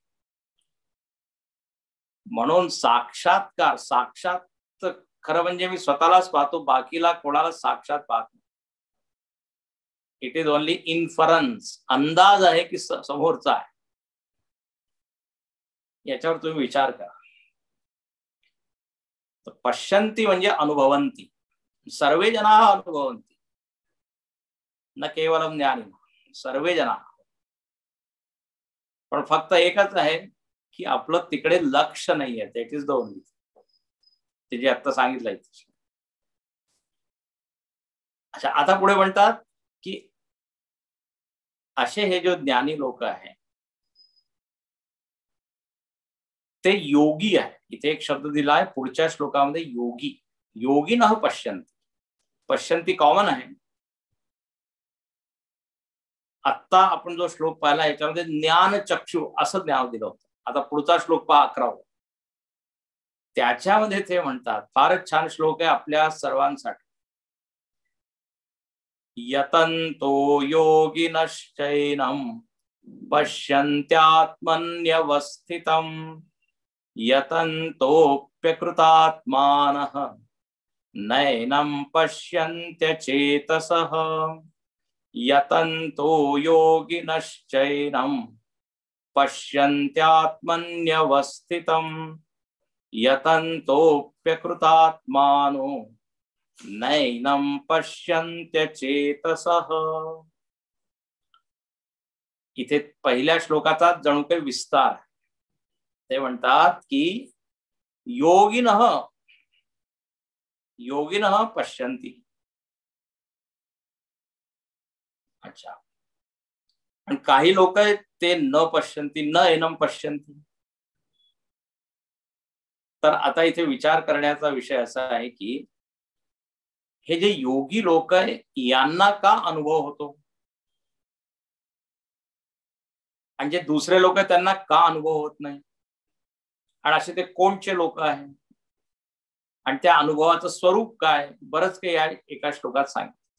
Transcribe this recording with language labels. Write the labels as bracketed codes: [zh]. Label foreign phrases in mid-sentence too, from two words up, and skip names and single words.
[mr] म्हणून साक्षात्कार, साक्षात खरं म्हणजे मी स्वतःलाच पाहतो, बाकीला कोणाला साक्षात पाहत नाही. [en] It is only inference, [mr] अंदाज आहे की समोरचा आहे. याच्यावर तुम्ही विचार करा. [sa] पश्यन्ति म्हणजे अनुभवन्ति, सर्वे जना अनुभवन्ति, न केवलम ज्ञानी, सर्वे जना. [mr] पण फक्त एकच आहे की आपलं तिकडे लक्ष नाहीये. [en] That is the only, [mr] ते जे आता सांगितलंय. अच्छा, आता पुढे म्हणतात की असे हे जो ज्ञानी लोक आहे ते योगी आहे. इथे एक शब्द दिला आहे पुढच्या श्लोकामध्ये, योगी. [sa] योगिनः पश्यन्ति. [mr] पश्यन्ति कॉमन आहे. आता आपण जो श्लोक पाहिला याच्यामध्ये ज्ञान चक्षु असं ज्ञान दिलं होतं. आता पुढचा श्लोक पहा 11. त्याच्यामध्ये ते म्हणतात, फारच छान श्लोक आहे आपल्या सर्वांसाठी. [sa] यतन्तो योगिनश्चैनं पश्यन्त्यात्मन्यवस्थितं यतन्तोऽप्यकृतात्मानः नैनं पश्यन्त्यचेतसः. यतन्तो योगिनश्चैनं पश्यन्त्यात्मन्यवस्थितं यतन्तोऽप्यकृतात्मानो नैनं पश्यन्त्यचेतसः. [mr] इथे पहिल्या श्लोकाचा जणू काही विस्तार. ते म्हणतात की [sa] योगिनः, योगिनः पश्यन्ति. [mr] अच्छा, आणि काही लोक ते [sa] न पश्यन्ति, न एनं पश्यन्ति. [mr] तर आता इथे विचार करण्याचा विषय असा आहे की हे जे योगी लोक आहे यांना का अनुभव होतो आणि जे दुसरे लोक आहेत त्यांना का अनुभव होत नाही, आणि असे ते कोणचे लोक आहेत आणि त्या अनुभवाचं स्वरूप काय, बरंच काही या एका श्लोकात सांगितलं.